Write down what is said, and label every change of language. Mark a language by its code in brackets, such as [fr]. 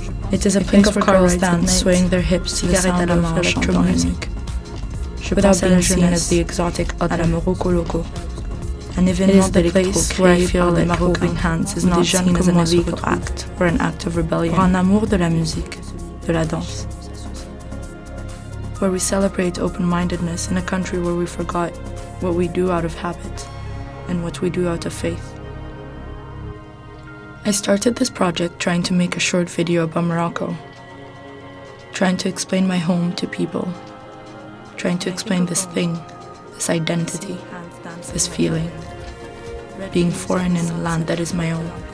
[en] It is a place where girls dance, swaying their hips to the sound of electro music, without being seen as the exotic other Morocco loco. It is the place where I feel that holding hands is not seen as an illegal act or an act of rebellion. [fr] Pour un amour de la musique, de la danse. [en] Where we celebrate open-mindedness in a country where we forgot what we do out of habit and what we do out of faith. I started this project trying to make a short video about Morocco, trying to explain my home to people, trying to explain this thing, this identity, this feeling, being foreign in a land that is my own.